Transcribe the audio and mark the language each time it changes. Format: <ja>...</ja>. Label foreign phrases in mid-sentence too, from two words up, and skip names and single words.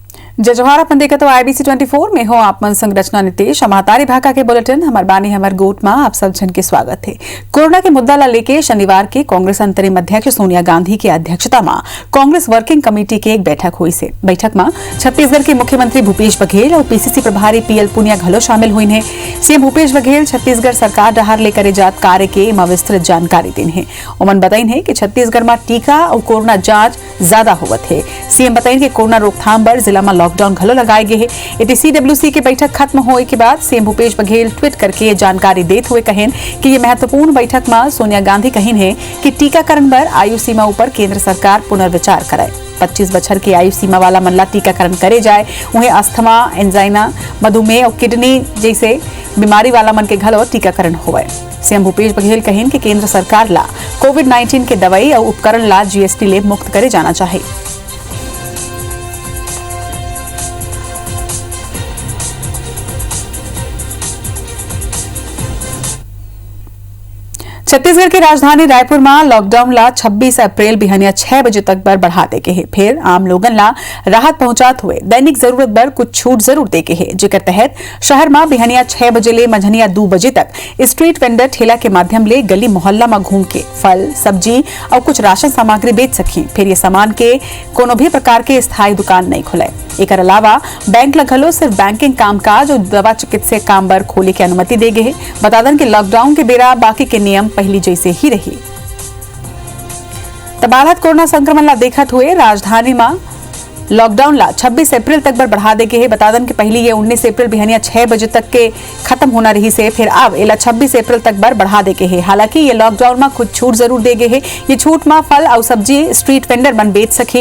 <hne>जय जोहार। अपन देखा तो IBC 24 में हो आप मन संग रचना नितेश महतारी भाका के बुलेटिन हमार बानी हमार गोट में आप सब जन के स्वागत है। कोरोना के मुद्दा ला लेके शनिवार के कांग्रेस अंतरिम अध्यक्ष सोनिया गांधी की अध्यक्षता में कांग्रेस वर्किंग कमेटी की एक बैठक हुई से। बैठक में छत्तीसगढ़ के मुख्यमंत्री भूपेश बघेल और PCC प्रभारी PL पुनिया घलो शामिल हुई है। सीएम भूपेश बघेल छत्तीसगढ़ सरकार डहार लेकर जात कार्य के विस्तृत जानकारी दिन है। उमन बताइन है कि छत्तीसगढ़ में टीका और कोरोना जांच ज्यादा होवत है। सीएम बताइन कि कोरोना रोकथाम पर जिला में लॉकडाउन घलो लगाए गए हैं। CWC की बैठक खत्म होने के बाद सीएम भूपेश बघेल ट्वीट करके ये जानकारी देते हुए कहें कि ये महत्वपूर्ण बैठक में सोनिया गांधी कहें है कि टीकाकरण पर आयु सीमा ऊपर केंद्र सरकार पुनर्विचार करे। 25 बछर की आयु सीमा वाला मनला टीकाकरण करे जाए। उन्हें अस्थमा, एंजाइना, मधुमेह और किडनी जैसे बीमारी वाला मन के घलो टीकाकरण होवे। सीएम भूपेश बघेल कहें कि केंद्र सरकार ला कोविड-19 के दवाई और उपकरण ला GST ले मुक्त करे जाना चाहिए। छत्तीसगढ़ की राजधानी रायपुर में लॉकडाउन ला 26 अप्रैल बिहानिया 6 बजे तक बर बढ़ा दे के है। फिर आम लोगन ला राहत पहुंचात हुए दैनिक जरूरत बर कुछ छूट जरूर दे के है, जेकर तहत शहर में बिहानिया 6 बजे ले मंझनिया 2 बजे तक</hne> <en>street vendor</en> <hne>ठेला के माध्यम ले गली मोहल्ला में घूम के फल, सब्जी और कुछ राशन सामग्री बेच सकी। फिर ये सामान के कोनो भी प्रकार के स्थायी दुकान नहीं खुले। एक अलावा बैंक लगलो सिर्फ बैंकिंग कामकाज और दवा चिकित्सा काम बर खोले की अनुमति दे गए है। बता दें कि लॉकडाउन के बेरा बाकी के नियम पहली जैसे ही रही। तबालत कोरोना संक्रमण ला देखत हुए राजधानी में लॉकडाउन ला 26 अप्रैल तक बर बढ़ा दे के है। बता दें कि पहले ये 19 अप्रैल बिहानिया 6 बजे तक के खत्म होना रही से, फिर अब एला 26 अप्रैल तक बर बढ़ा दे के है। हालांकि ये लॉकडाउन में कुछ छूट जरूर दे गए है। ये छूट में फल और सब्जी</hne> <en>street vendor</en> <hne>मन बेच सके।</hne>